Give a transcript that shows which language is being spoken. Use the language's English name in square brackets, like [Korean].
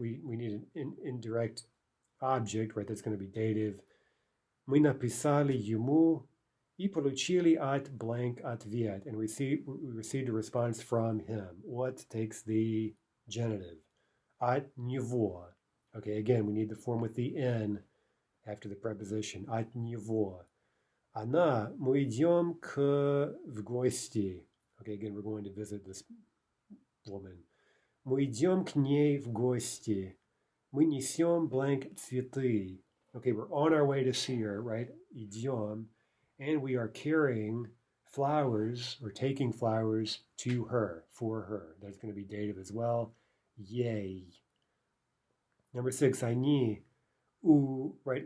[English] We need an indirect object, right? That's going to be dative. [Russian] Мы написали ему и получили от blank ответ. [English] And we received a response from him. What takes the genitive? [Russian] От него. [English] Okay, again, we need the form with the N after the preposition. [Russian] От него. Она, мы идем в гости. [English] Okay, again, we're going to visit this woman. [Russian] Мы идем к ней в гости. Мы несем blank цветы. [English] Okay, we're on our way to see her, right? [Russian] Идем. [English] And we are carrying flowers or taking flowers to her, for her. That's going to be dative as well. Yay. Number 6, они. Right?